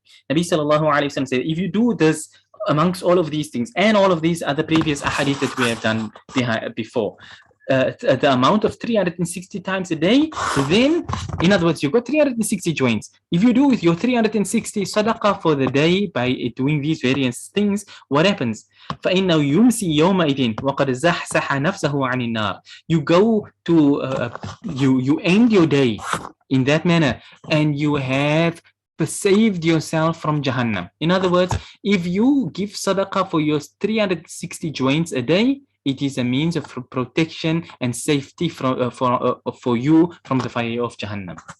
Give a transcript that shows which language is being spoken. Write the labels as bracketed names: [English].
[English] Nabi sallallahu alayhi wa sallam said, if you do this amongst all of these things and all of these other previous ahadith that we have done before, the amount of 360 times a day, then in other words, you've got 360 joints. If you do with your 360 sadaqah for the day by doing these various things, what happens? [Arabic] فإنه يمسي يومئذ وقد زحزح نفسه عن النار. [English] You go to you end your day in that manner, and you have saved yourself from Jahannam. In other words, if you give sadaqah for your 360 joints a day, it is a means of protection and safety for you from the fire of Jahannam.